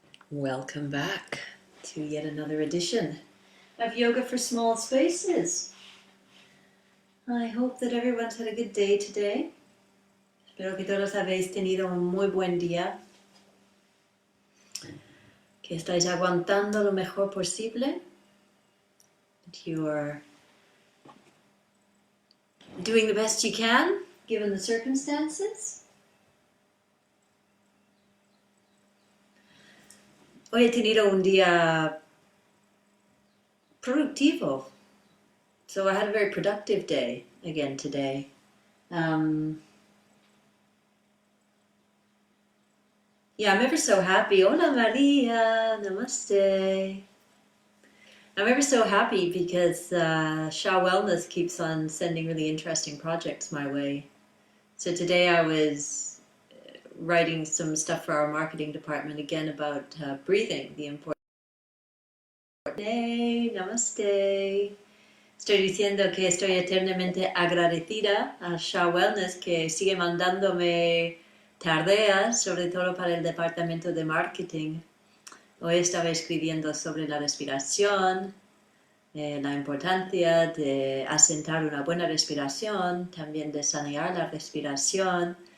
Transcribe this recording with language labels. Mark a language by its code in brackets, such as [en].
[en] Welcome back to yet another edition of Yoga for Small Spaces. I hope that everyone's had a good day today. [es] Espero que todos habéis tenido un muy buen día, que estáis aguantando lo mejor posible, [en] that you are doing the best you can given the circumstances. [es] Hoy he tenido un día productivo. [en] So I had a very productive day again today. I'm ever so happy. [es] Hola Maria, namaste. [en] I'm ever so happy because Sha Wellness keeps on sending really interesting projects my way. So today I was writing some stuff for our marketing department again about breathing, the importance. Hey, namaste. [es] Estoy diciendo que estoy eternamente agradecida a Sha Wellness que sigue mandándome tareas, sobre todo para el departamento de marketing. Hoy estaba escribiendo sobre la respiración, la importancia de asentar una buena respiración, también de sanear la respiración.